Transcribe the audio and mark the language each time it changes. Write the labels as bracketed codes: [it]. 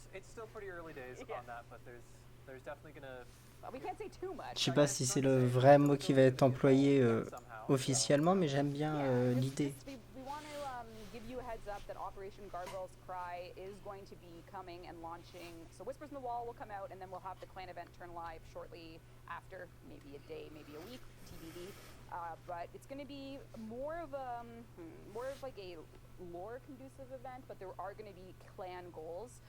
[en] It's still pretty early days on that, but there's definitely gonna. We can't say too much. [fr] Je sais pas si c'est le vrai mot qui va être employé officiellement, mais j'aime bien l'idée. [en] We want to give you a heads up that Operation Gargoyle's Cry is going to be coming and launching. So Whispers in the Wall will come out, and then we'll have the clan event turn live shortly after, maybe a day, maybe a week, TBD. But it's going to be more of like a lore-conducive event, but there are going to be clan goals.